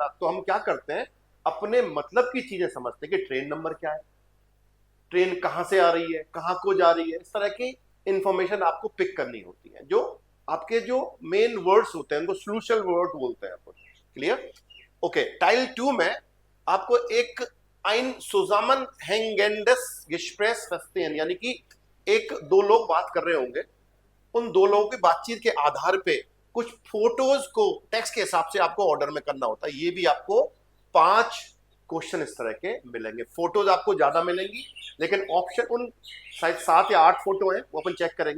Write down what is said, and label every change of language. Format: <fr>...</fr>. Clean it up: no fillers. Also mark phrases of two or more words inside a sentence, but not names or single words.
<hi>तो हम क्या करते हैं, अपने मतलब की चीजें समझते हैं कि ट्रेन नंबर क्या है, ट्रेन कहां से आ रही है, कहां को जा रही है। इस तरह की इंफॉर्मेशन आपको पिक करनी होती है। जो आपके जो मेन वर्ड्स होते हैं उनको</hi> <en>solution word</en> <hi>बोलते हैं अपन। क्लियर? ओके, टाइल 2 में आपको एक</hi> <de>ein zusammenhängendes Gespräch verstehen,</de> <hi>यानी कि एक दो लोग बात कर रहे होंगे, उन दो लोगों की बातचीत के आधार पे कुछ फोटोज को टेक्स्ट के हिसाब से आपको ऑर्डर में करना होता है। ये भी आपको 5 क्वेश्चन इस तरह के मिलेंगे। फोटोज आपको ज्यादा मिलेंगी, लेकिन ऑप्शन उन शायद 7 या 8 फोटो हैं, वो अपन चेक करेंगे।</hi>